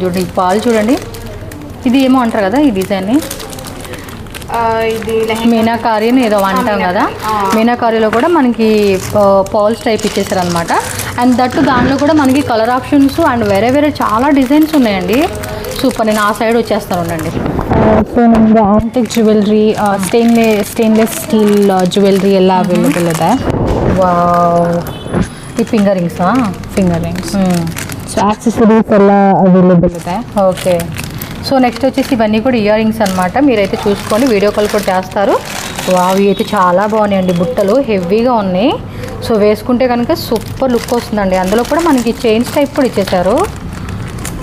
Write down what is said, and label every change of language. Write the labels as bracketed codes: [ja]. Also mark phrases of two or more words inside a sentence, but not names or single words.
[te] చూడండి ఈ పాలు చూడండి, ఇది ఏమో అంటారు కదా ఈ డిజైన్ని, ఇది మీనాకారి అని ఏదో అంటాం కదా. మీనాకారిలో కూడా మనకి పాల్స్ టైప్ ఇచ్చేసారు అనమాట. అండ్ దట్టు దాంట్లో కూడా మనకి [en] color options and [te] వేరే వేరే చాలా డిజైన్స్ ఉన్నాయండి. సూపర్. నేను ఆ సైడ్ వచ్చేస్తాను ఉండండి. [kn] ಸೊ ನಮಗೆ [en] antique jewelry, stainless steel jewelry [kn] ಎಲ್ಲ ಅವೈಲೇಬಲ್ ಇದೆ. ವಾವ್, ಈ [en] finger rings? finger rings. so accessories [kn] ಎಲ್ಲ అవైలబుల్ ಇದೆ. [te] ఓకే, సో నెక్స్ట్ వచ్చేసి ఇవన్నీ కూడా [en] ear rings [te] అనమాట. మీరైతే చూసుకోండి, [en] video call [te] కూడా చేస్తారు. వావ్, ఇవి అయితే చాలా బాగున్నాయండి, బుట్టలు హెవీగా ఉన్నాయి. సో వేసుకుంటే కనుక [en] super look [te] వస్తుందండి. అందులో కూడా మనకి చైన్స్ టైప్ కూడా ఇచ్చేసారు.